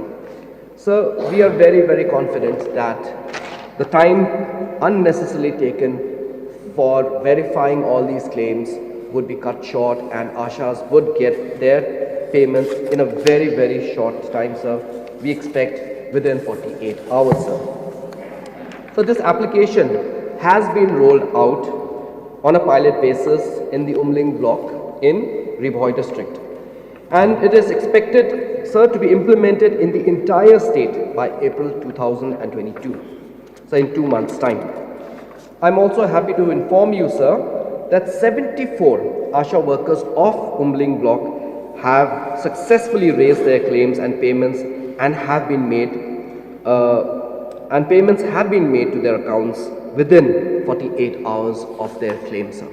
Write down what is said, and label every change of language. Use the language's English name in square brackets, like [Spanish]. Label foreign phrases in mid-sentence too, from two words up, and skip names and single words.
[English] So we are very, very confident that the time unnecessarily taken for verifying all these claims would be cut short, and ASHAs would get their payments in a very, very short time, sir. We expect within 48 hours, sir. So this application has been rolled out on a pilot basis in the Umling block in Ribhoi district, and it is expected, sir, to be implemented in the entire state by April 2022, so in 2 months' time. I'm also happy to inform you, sir, that 74 ASHA workers of Umling block have successfully raised their claims and payments and have been made to their accounts within 48 hours of their claim, sir.